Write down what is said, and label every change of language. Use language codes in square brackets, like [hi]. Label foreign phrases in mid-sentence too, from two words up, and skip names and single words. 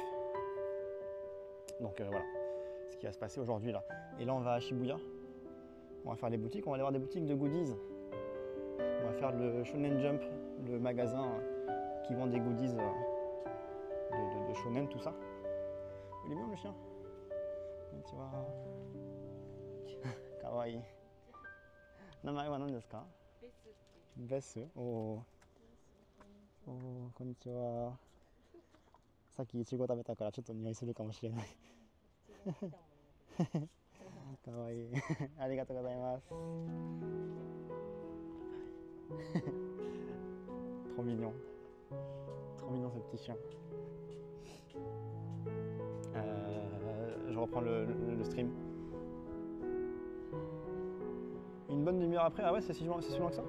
[fr] Donc voilà, ce qui va se passer aujourd'hui là. Et là on va à Shibuya, on va faire les boutiques, on va aller voir des boutiques de goodies. On va faire le Shonen Jump, le magasin qui vend des goodies de shonen, tout ça. Il est bien le chien. Tu vois. Kawaii. [ja] 名前は何ですか? Besu. Oh. Oh, konnichiwa. さっきイチゴ食べたからちょっと匂いするかもしれない。かわいい。ありがとうございます。 [fr] Trop mignon. Trop mignon ce petit chien. Je reprends le stream. Une bonne demi-heure après, ah ouais, c'est si loin que ça?